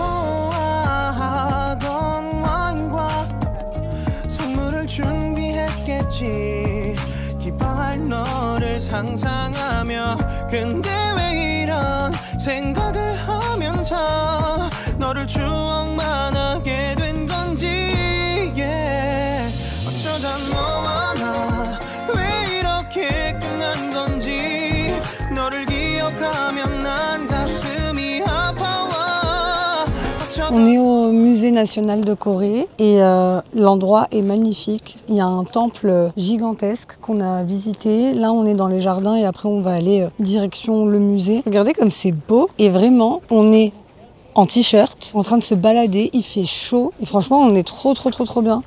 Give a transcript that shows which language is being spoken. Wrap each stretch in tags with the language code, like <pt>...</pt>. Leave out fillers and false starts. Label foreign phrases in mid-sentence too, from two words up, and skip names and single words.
<ko>좋아하던 와인과 선물을 준비했겠지 기뻐할 너를 상상하며 근데 왜 이런 생각을 하면서 너를 추억만 하게 된 건지 어쩌다 너와 나 왜 이렇게 끝난 건지 너를 기억하면 난 가슴이 아파와</ko> <fr>On est au musée national de Corée et l'endroit est magnifique. Il y a un temple gigantesque qu'on a visité. Là, on est dans les jardins et après, on va aller direction le musée. Regardez comme c'est beau et vraiment, on est en t-shirt, en train de se balader, il fait chaud et franchement on est trop bien.</fr>